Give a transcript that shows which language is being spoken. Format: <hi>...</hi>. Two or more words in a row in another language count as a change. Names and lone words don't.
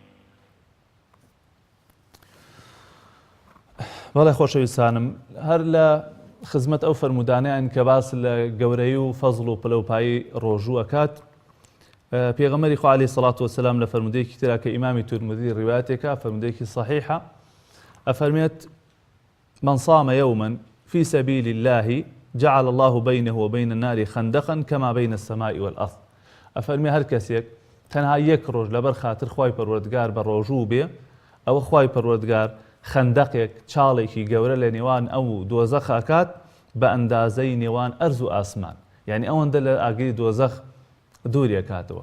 <ckb>بەڵێ خۆشەویستانم، هەر لە خزمەت ئەو فەرمودانیان کە باس لە گەورەی و فەزڵ و پلەپایی ڕۆژوو ئەکات، پێغەمبەری خوا</ckb> <ar>عەلەیهی سەڵات وەسەلام</ar> <ckb>لە فەرمودەیەکی ترا کە ئیمامی تورمذی ڕیوایەتێکە، فەرمودەیەکی صەحیحە، ئەفەرمێت</ckb> <ar>من صام يوما في سبيل الله جعل الله بينه وبين النار خندقا كما بين السماء والأرض.</ar> <ckb>ئەفەرمێ هەر کەسێک تەنها یەک ڕۆژ لەبەر خاتر خوای پەروەردگار بە ڕۆژوو بێ، ئەوە خوای پەروەردگار خەندەقێک چاڵێکی گەورە لە نێوان ئەو دۆزەخ ئەکات بە ئەندازەی نێوان ئەرز و ئاسمان، یعنی ئەوەندە لە ئاگری دۆزەخ دووری ئەکاتەوە.</ckb>